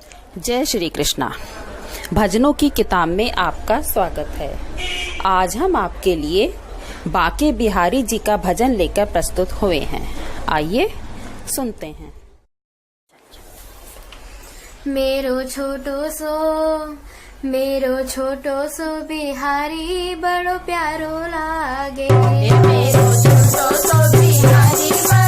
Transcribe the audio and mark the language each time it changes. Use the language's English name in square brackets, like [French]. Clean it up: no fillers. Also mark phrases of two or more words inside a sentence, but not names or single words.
[Hindi] जय श्री कृष्णा। भजनों की किताब में आपका स्वागत है। आज हम आपके लिए बाके बिहारी जी का भजन लेकर प्रस्तुत हुए हैं। आइए सुनते हैं। [Braj] मेरो छोटो सो बिहारी बड़ो प्यारो लागे। मेरो छोटो सो बिहारी